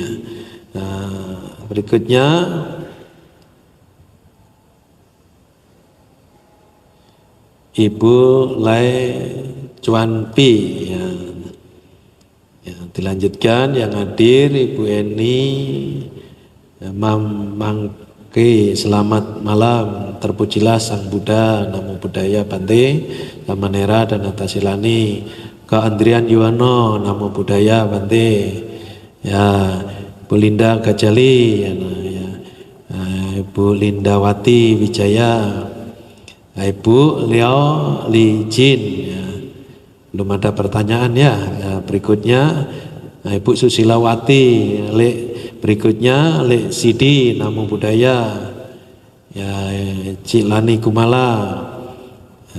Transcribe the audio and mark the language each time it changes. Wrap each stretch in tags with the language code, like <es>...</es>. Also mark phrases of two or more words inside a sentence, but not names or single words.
<id>Nah, berikutnya Ibu Lai Cuan Pi, ya. Ya, dilanjutkan yang hadir Ibu Eni, ya, Mangke, selamat malam, terpujilah Sang Buddha,</id> <pi>Namo Buddhaya,</pi> <id>Bante. Samanera dan Atasilani. Kak Andrian Yuwono,</id> <pi>Namo Buddhaya,</pi> <id>Bante. Ya, Ibu Linda Gajali, ya, ya. Ibu Lindawati Wijaya, Ibu Liao Li Jin, ya. Belum ada pertanyaan, ya. Ya, berikutnya Ibu Susilawati, berikutnya Le Sidi,</id> <pi>Namo Buddhaya,</pi> <id>ya, Cilani Kumala, ya.</id>